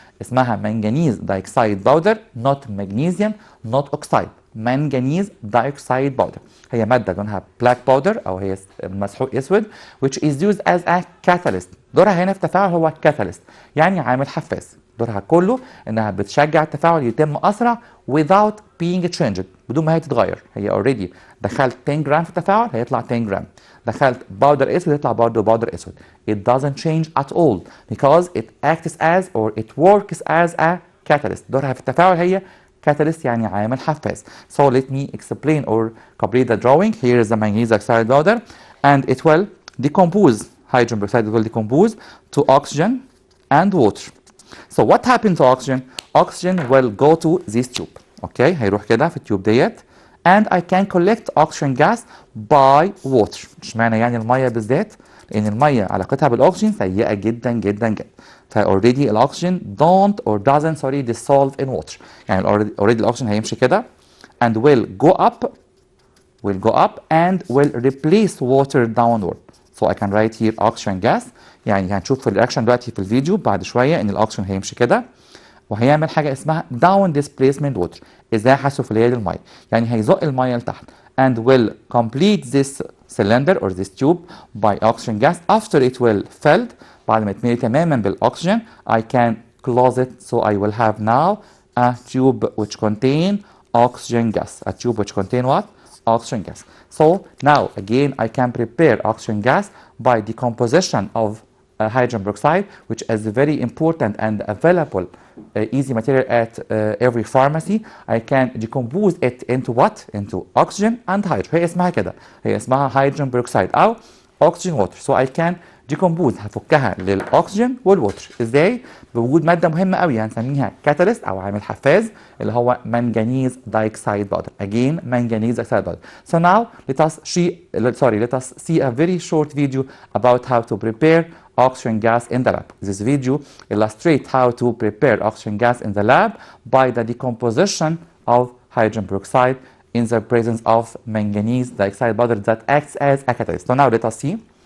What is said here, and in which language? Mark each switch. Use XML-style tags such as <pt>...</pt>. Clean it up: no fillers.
<en>اسمها manganese dioxide powder not magnesium not oxide. manganese dioxide powder</en> <ar>هي مادة لونها</ar> <en>black powder</en> <ar>او هي مسحوق اسود</ar> <en>which is used as a catalyst.</en> <ar>دورها هنا في التفاعل هو catalyst يعني عامل حفاز. دورها كله انها بتشجع التفاعل يتم اسرع</ar> <en>without being changed</en> <ar>بدون ما هي تتغير. هي already دخلت 10 جرام في التفاعل هيطلع 10 جرام، دخلت باودر اسود يطلع برضه باودر اسود.</ar> <en>It doesn't change at all because it acts as or it works as a catalyst.</en> <ar>دورها في التفاعل هي catalyst يعني عامل حفاز.</ar> <en>So let me explain or complete the drawing. Here is the manganese dioxide powder and it will decompose. Hydrogen peroxide will decompose to oxygen and water. So what happens to oxygen? Oxygen will go to this tube.</en> <ar>Okay, هيروح كده في التيوب ديت.</ar> <en>And I can collect oxygen gas by water.</en> <ar>اشمعنى يعني المية بالذات؟ لأن المية علاقتها بالأكسجين سيئة جدا جدا جدا. فأوريدي الأكسجين</ar> <en>doesn't dissolve in water.</en> <ar>يعني already الأكسجين هيمشي كده</ar> <en>and will go up and will replace water downward. So I can write here oxygen gas.</en> <ar>يعني هنشوف في الرياكشن دلوقتي في الفيديو بعد شويه ان الاكسجين هيمشي كده وهيعمل حاجه اسمها down displacement water ازاحه سفليه للميه، يعني هيزق الميه لتحت</ar> <en>and will complete this cylinder or this tube by oxygen gas. After it will filled</en> <ar>بعد ما يتملي تماما بالاكسجين</ar> <en>I can close it. So I will have now a tube which contain oxygen gas. A tube which contain what? Oxygen gas. So now again I can prepare oxygen gas by decomposition of hydrogen peroxide, which is very important and available easy material at every pharmacy. I can decompose it into what? Into oxygen and hydrogen.</en> <ar>هي اسمها كده، هي اسمها hydrogen peroxide أو oxygen water.</ar> <en>So I can decompose،</en> <ar>هفكها للأكسجين والوتر. ازاي؟ بوجود مادة مهمة قوي هنسميها كاتاليست أو عامل حفاز اللي هو منجنيز دايكسايد باودر.</ar> <en>Again manganese dioxide powder. So now let us see a very short video about how to prepare oxygen gas in the lab. This video illustrates how to prepare oxygen gas in the lab by the decomposition of hydrogen peroxide in the presence of manganese dioxide powder that acts as a catalyst. So now let us see.</en>